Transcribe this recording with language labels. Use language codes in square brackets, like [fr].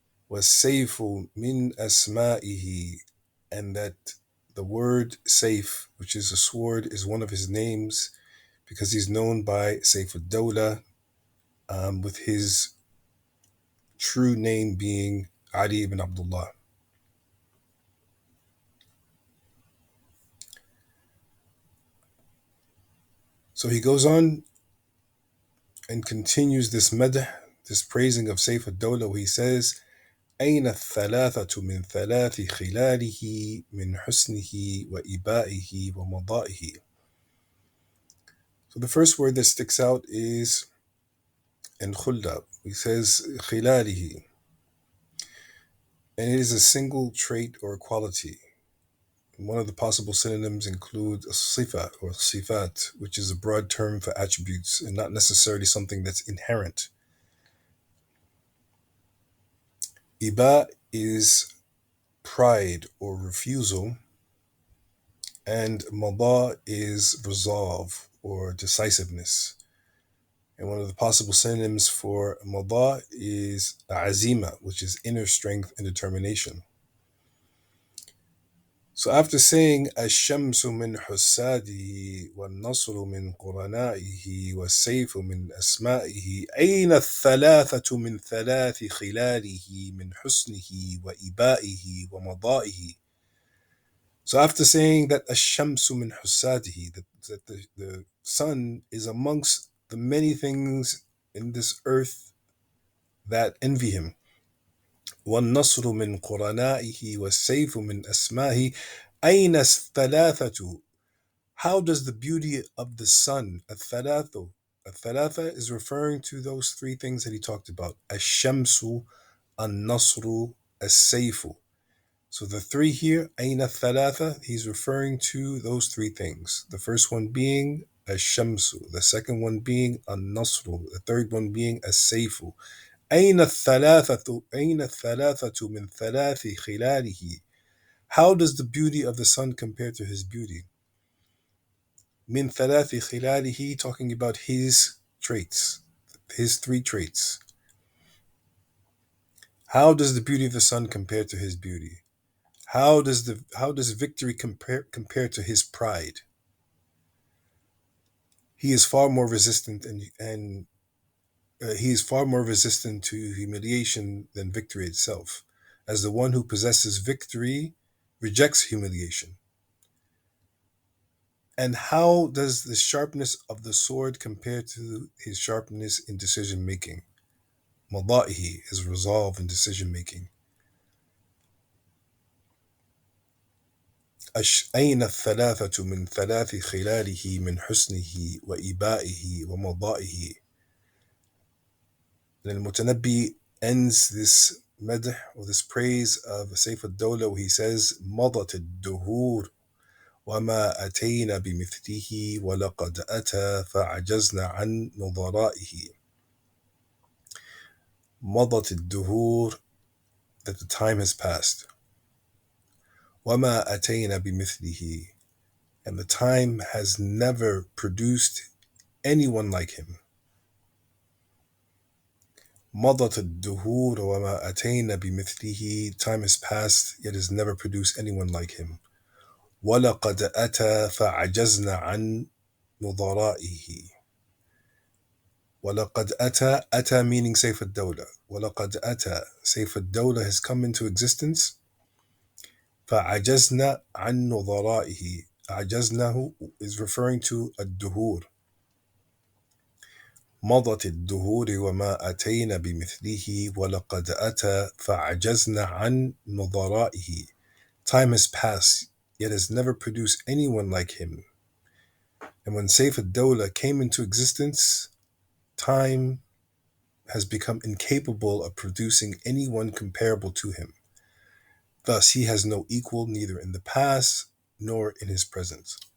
[ar] وَالسَّيْفُ مِنْ أَسْمَائِهِ, [en] and that the word Saif, which is a sword, is one of his names because he's known by Sayf ad-Dawla, with his true name being Ali ibn Abdullah. So he goes on and continues this madh, this praising of Sayf ad-Dawla, where he says, [ar] أين الثلاثة من ثلاث خلاله من حسنه وإبائه ومضائه. [en] So the first word that sticks out is in khulla. He says khilalihi, and it is a single trait or quality. One of the possible synonyms include a sifa or sifat, which is a broad term for attributes and not necessarily something that's inherent. Iba is pride or refusal, and mada is resolve or decisiveness. And one of the possible synonyms for mada is azima, which is inner strength and determination. So after saying [ar] الشمس من حساده والنصر من قرنائه والسيف من أسمائه أين الثلاثة من ثلاث خلاله من حسنه وإبائه ومضائه. [en] So after saying that [ar] الشمس من حساده, [en] that the sun is amongst the many things in this earth that envy him, [ar] والنصر من قرنائه والسيف من أسمائه أين الثلاثة. [en] How does the beauty of the sun, الثلاثة is referring to those three things that he talked about, [ar] الشمس, النصر, السيف. [en] So the three here, [ar] أين الثلاثة, [en] he's referring to those three things. The first one being الشمس, the second one being النصر, the third one being السيف. [ar] أين الثلاثة من ثلاث خلاله. [en] How does the beauty of the sun compare to his beauty? [ar] من ثلاث خلاله, [en] talking about his traits, his three traits. How does the beauty of the sun compare to his beauty? How does victory compare to his pride? He is far more resistant and he is far more resistant to humiliation than victory itself, as the one who possesses victory rejects humiliation. And how does the sharpness of the sword compare to his sharpness in decision making? Mada'ihi, his resolve in decision making. [ar] أين الثلاثة من ثلاث خلاله من حسنه وإبائه ومضائه. [en] And Al-Mutanabbi ends this madh or this praise of Sayf al-Dawla where he says [ar] مضت الدهور وما أتينا بمثله ولقد أتى فعجزنا عن نظرائه. مضت الدهور, [en] that the time has passed. [ar] وما أتينا بمثله, [en] and the time has never produced anyone like him. [ar] مضت الدهور وما أتينا بمثله, [en] time has passed yet has never produced anyone like him. [ar] ولقد أتى فعجزنا عن نظرائه. ولقد أتى [en] meaning Sayf al-Dawla. ولقد أتى, Sayf al-Dawla has come into existence. [ar] فعجزنا عن نظرائه. [en] عجزناه is referring to الدهور. [ar] مضت الدهور وما أتينا بمثله ولقد أتى فعجزنا عن نظرائه. [en] Time has passed, yet has never produced anyone like him. And when Sayf al-Dawla came into existence, time has become incapable of producing anyone comparable to him. Thus, he has no equal neither in the past nor in his present.